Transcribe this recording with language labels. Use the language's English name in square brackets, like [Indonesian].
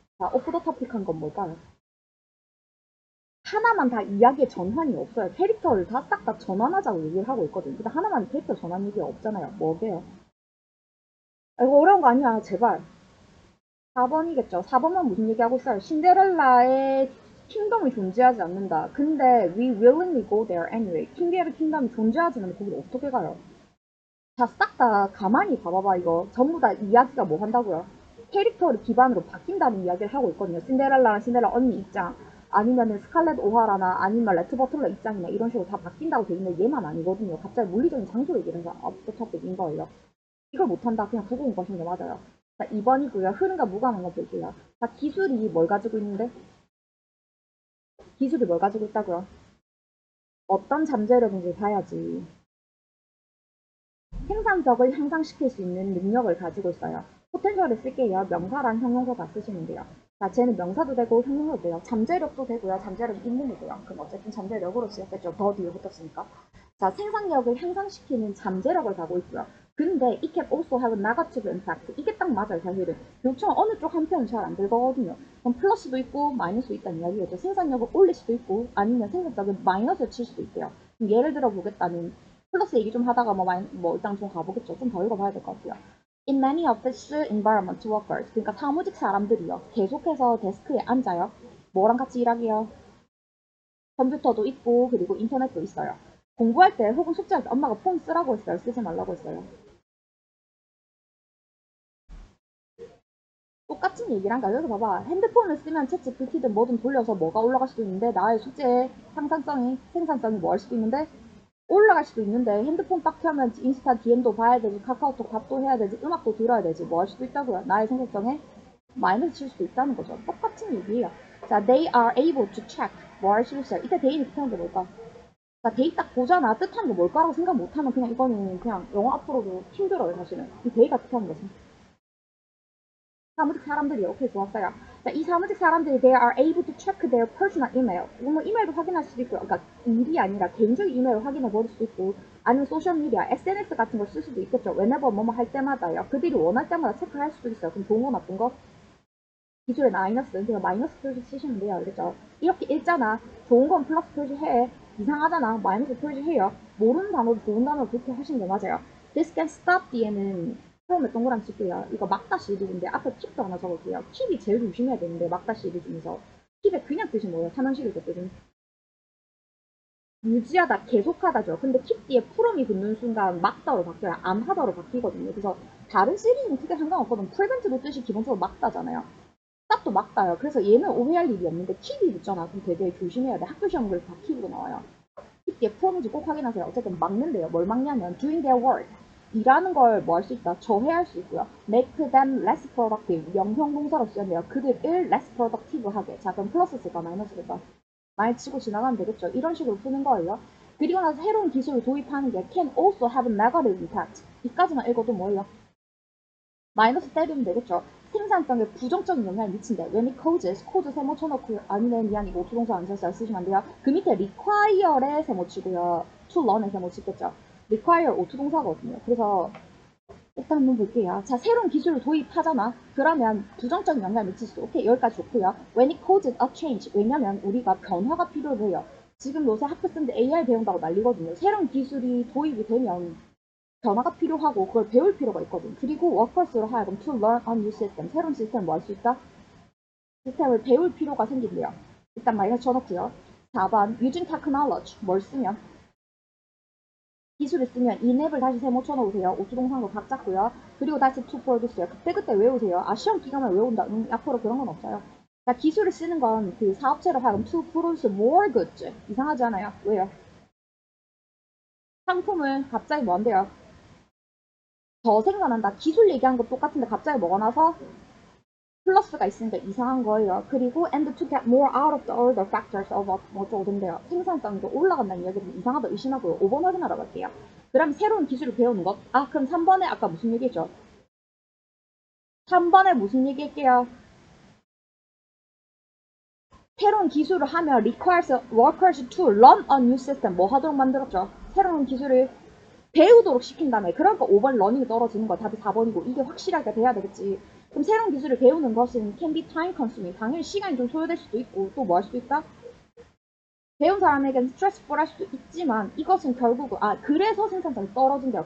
[Korean] 자, 오프 더 터픽한 건 뭘까요? 하나만 다 이야기의 전환이 없어요. 캐릭터를 다 싹 다 전환하자고 얘기를 하고 있거든. 근데 하나만 캐릭터 전환 얘기가 없잖아요. 뭐게요? 이거 어려운 거 아니야. 제발. 4번이겠죠. 4번만 무슨 얘기하고 있어요? 신데렐라의 킹덤이 존재하지 않는다. 근데 [English] we willingly go there anyway. [Korean] 킹데르 킹덤이 존재하지 않으면 거기를 어떻게 가요? 자, 싹 다 가만히 봐봐봐, 이거. 전부 다 이야기가 뭐 한다고요? 캐릭터를 기반으로 바뀐다는 이야기를 하고 있거든요. 신데렐라랑 신데렐라 언니 입장, 아니면은 스칼렛 오하라나, 아니면 레트 버틀러 입장이나 이런 식으로 다 바뀐다고 돼 있는데 얘만 아니거든요. 갑자기 물리적인 장소 얘기를 해서 업토토픽인 거예요. 이걸 못한다. 그냥 국어 공부하시는 게 맞아요. 자, 2번이고요. 흐름과 무관한 거 볼게요. 자, 기술이 뭘 가지고 있는데? 기술이 뭘 가지고 있다고요? 어떤 잠재력인지 봐야지. 생산적을 향상시킬 수 있는 능력을 가지고 있어요. 포텐셜을 쓸게요. 명사랑 형용사 다 쓰시면 돼요. 자, 쟤는 명사도 되고 형용사도 돼요. 잠재력도 되고요. 잠재력이 있는이고요. 그럼 어쨌든 잠재력으로 쓰였겠죠. 더 뒤에 붙었으니까. 자, 생산력을 향상시키는 잠재력을 가지고 있고요. 근데 [English] it can also have a negative impact. [Korean] 이게 딱 맞아요, 사실은. 교육청 어느 쪽 한편은 잘 안 들거든요. 그럼 플러스도 있고 마이너스도 있다는 이야기겠죠. 생산력을 올릴 수도 있고 아니면 생산적인 마이너스를 칠 수도 있대요. 그럼 예를 들어 보겠다는 플러스 얘기 좀 하다가 뭐 일단 좀 가보겠죠. 좀 더 읽어봐야 될 것 같아요. [English] In many of these environment workers, [Korean] 그러니까 사무직 사람들이요. 계속해서 데스크에 앉아요. 뭐랑 같이 일하게요? 컴퓨터도 있고 그리고 인터넷도 있어요. 공부할 때 혹은 숙제할 때 엄마가 폰 쓰라고 했어요. 쓰지 말라고 했어요. 똑같은 얘기를 한가 여기 봐봐. 핸드폰을 쓰면 챗GPT든 뭐든 돌려서 뭐가 올라갈 수도 있는데 나의 숙제의 상상성이 생산성이 뭐 할 수도 있는데 올라갈 수도 있는데 핸드폰 딱 켜면 인스타 DM도 봐야 되지 카카오톡 답도 해야 되지 음악도 들어야 되지 뭐 할 수도 있다고요. 나의 생산성에 마이너스 칠 수도 있다는 거죠. 똑같은 얘기예요. 자, [English] they are able to check [Korean] 뭐 할 수 있어요. 이때 데이는 뜻하는 게 뭘까? 자, 데이 딱 보잖아. 뜻하는 게 뭘까라고 생각 못하면 그냥 이거는 그냥 영어 앞으로도 힘들어요 사실은. 이 데이가 뜻하는 거지. 사무직 사람들이 오케이 좋았어요. 자, 이 사무직 사람들이 [English] they are able to check their personal email. [Korean] 뭐 이메일도 확인할 수도 있고요. 그러니까 일이 아니라 개인적인 이메일을 확인해 버릴 수도 있고 아니면 소셜 미디어, SNS 같은 걸 쓸 수도 있겠죠. [English] whenever [Korean] 뭐뭐 할 때마다요. 그들이 원할 때마다 체크할 수도 있어요. 그럼 좋은 거 나쁜 거? 기술의 마이너스. 그냥 마이너스 표시 쓰시면 돼요. 알겠죠? 이렇게 읽잖아. 좋은 건 플러스 표시해. 이상하잖아. 마이너스 표시해요. 모르는 단어도 좋은 단어로 그렇게 하시는 게 맞아요. [English] This can stop [Korean] 뒤에는 처음에 동그라미 칠게요. 이거 막다 시리즈인데 앞에 킵도 하나 적을게요. 킵이 제일 조심해야 되는데 막다 시리즈 중에서 킵의 그냥 뜻이 뭐예요? 삼형식일 뜻은 유지하다, 계속하다죠. 근데 킵 뒤에 풀음이 붙는 순간 막다로 바뀌어요. 안 하다로 바뀌거든요. 그래서 다른 시리즈는 크게 상관없거든. 프리벤트도 뜻이 기본적으로 막다잖아요. 딱도 맞다요. 그래서 얘는 오해할 일이 없는데 킵이 붙잖아. 그럼 되게 조심해야 돼. 학교 시험 그래서 다 킵으로 나와요. 킵 프로는지 꼭 확인하세요. 어쨌든 막는데요. 뭘 막냐면 [English] doing their work. [Korean] 일하는 걸 뭐 할 수 있다? 저해할 수 있고요. [English] make them less productive. [Korean] 영형 동사로 쓰였네요. 그들을 [English] less productive [Korean] 하게. 자, 그럼 플러스 쓸까? 마이너스 쓸까? 많이 치고 지나가면 되겠죠. 이런 식으로 푸는 거예요. 그리고 나서 새로운 기술을 도입하는 게 [English] can also have a negative impact. [Korean] 이까지만 읽어도 뭐예요? 마이너스 때리면 되겠죠. 생산성에 부정적인 영향을 미친다. [English] when it causes, [Korean] cause 세모 쳐놓고 아니네 미안 이거 오투동사 안 썼어요. 쓰시면 안 돼요. 그 밑에 require에 세모 치고요. to learn에 세모 치겠죠. require 오투동사거든요. 그래서 일단 한번 볼게요. 자, 새로운 기술을 도입하잖아. 그러면 부정적인 영향을 미칠 수. 오케이, 여기까지 좋고요. [English] When it causes a change. [Korean] 왜냐면 우리가 변화가 필요해요. 지금 요새 학교 쓰는데 AI 배운다고 난리거든요. 새로운 기술이 도입이 되면 변화가 필요하고 그걸 배울 필요가 있거든. 그리고 워커스로 하여금 [English] to learn a new system. [Korean] 새로운 시스템을 뭐 할 수 있다? 시스템을 배울 필요가 생긴대요. 일단 마이너스 쳐놓고요. 4번 [English] using technology. [Korean] 뭘 쓰면? 기술을 쓰면 이 랩을 다시 세모 쳐놓으세요. 오투동상도 각 잡고요. 그리고 다시 [English] to produce [Korean] 요. 그때그때 외우세요. 아 시험 기간만 외운다. 앞으로 그런 건 없어요. 자, 기술을 쓰는 건 그 사업체로 하여금 [English] to produce more goods. [Korean] 이상하지 않아요? 왜요? 상품을 갑자기 뭐 한대요? 더 생산한다. 기술 얘기한 거 똑같은데 갑자기 뭐가 나서 플러스가 있으니까 이상한 거예요. 그리고 [English] and to get more out of the other factors of [Korean] 뭐 어쩌고던데요. 생산성이 더 올라간다는 이야기는 이상하다 의심하고요. 5번 확인하러 갈게요. 그럼 새로운 기술을 배우는 것. 아 그럼 3번에 아까 무슨 얘기했죠? 3번에 무슨 얘기할게요? 새로운 기술을 하면 [English] requires workers to learn a new system. [Korean] 뭐 하도록 만들었죠? 새로운 기술을 배우도록 시킨 다음에 그러니까 5번 러닝이 떨어지는 거야. 답이 4번이고 이게 확실하게 돼야 되겠지. 그럼 새로운 기술을 배우는 것은 [English] can be time consuming. [Korean] 당연히 시간이 좀 소요될 수도 있고 또 뭐 할 수도 있다? 배운 사람에겐 스트레스풀 할 수도 있지만 이것은 결국 그래서 생산성이 떨어진대요.